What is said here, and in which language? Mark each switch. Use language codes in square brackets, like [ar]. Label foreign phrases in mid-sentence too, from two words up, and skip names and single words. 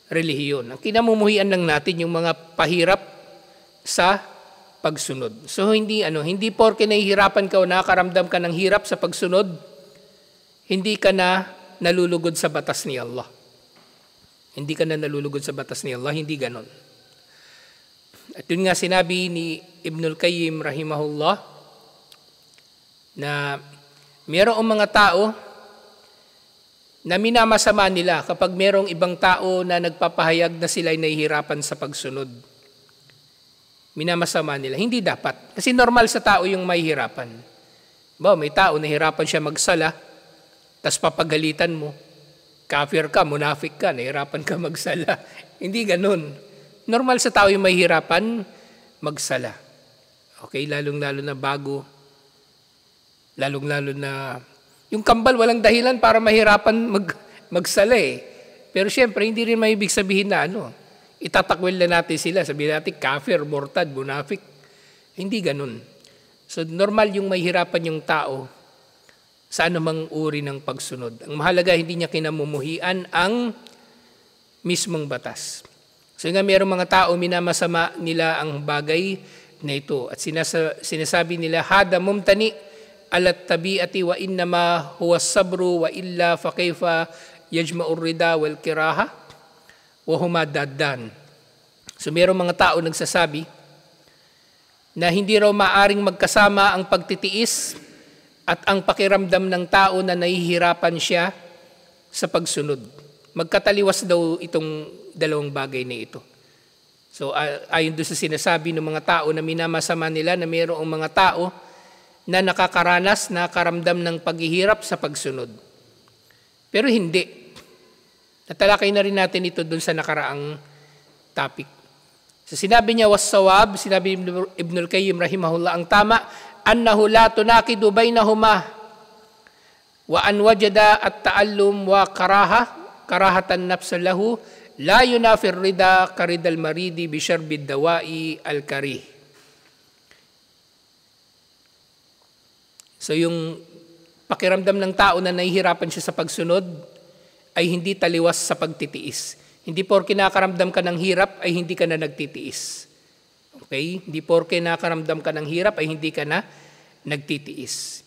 [tl] Ang kinamumuhian lang natin yung mga pahirap sa pagsunod. So hindi porke nahihirapan ka o nakakaramdam ka ng hirap sa pagsunod, hindi ka na nalulugod sa batas ni Allah. Hindi ka na nalulugod sa batas ni Allah, hindi ganon. At yun nga sinabi ni Ibn al-Qayyim rahimahullah na mayroong mga tao na minamasama nila kapag mayroong ibang tao na nagpapahayag na sila'y nahihirapan sa pagsunod. Minamasama nila. Hindi dapat. Kasi normal sa tao yung mahihirapan. May tao nahihirapan siya magsala, tas papagalitan mo. Kafir ka, munafik ka, nahihirapan ka magsala. Hindi ganun. Normal sa tao yung mahihirapan magsala. Okay, lalong-lalo na bago. Lalong-lalo na yung kambal walang dahilan para mahirapan magsala eh. Pero syempre, hindi rin maibig sabihin na itatakwil na natin sila. Sabihin natin, [ar] كافر، مرتد، منافق. [tl] Hindi ganun. So, normal yung mahihirapan yung tao sa anumang uri ng pagsunod. Ang mahalaga, hindi niya kinamumuhian ang mismong batas. So nga, mayroong mga tao, minamasama nila ang bagay na ito. At sinasabi nila, [ar] هذا ممتنع على الطبيعة وإنما هو صبر وإلا فكيف يجتمع الرضا والكراهة وهما ضدان. [tl] So mayroong mga tao nagsasabi na hindi raw maaring magkasama ang pagtitiis at ang pakiramdam ng tao na nahihirapan siya sa pagsunod. Magkataliwas daw itong dalawang bagay na ito. So ayon doon sa sinasabi ng mga tao na minamasama nila na mayroong mga tao na nakakaramdam ng paghihirap sa pagsunod. Pero hindi. Natalakay na rin natin ito doon sa nakaraang topic. So sinabi niya, was-sawab, sinabi Ibn al-Qayyim rahimahullah, ang tama, [ar] أنه لا تناقض بينهما وأن وجد التألم وكراهة النفس له لا ينافي الرضا كرضا المريض بشرب الدواء الكريه. [tl] So yung pakiramdam ng tao na nahihirapan siya sa pagsunod ay hindi taliwas sa pagtitiis. Hindi porke nakakaramdam ka ng hirap ay hindi ka na nagtitiis. Okay? Hindi porke nakakaramdam ka ng hirap ay hindi ka na nagtitiis.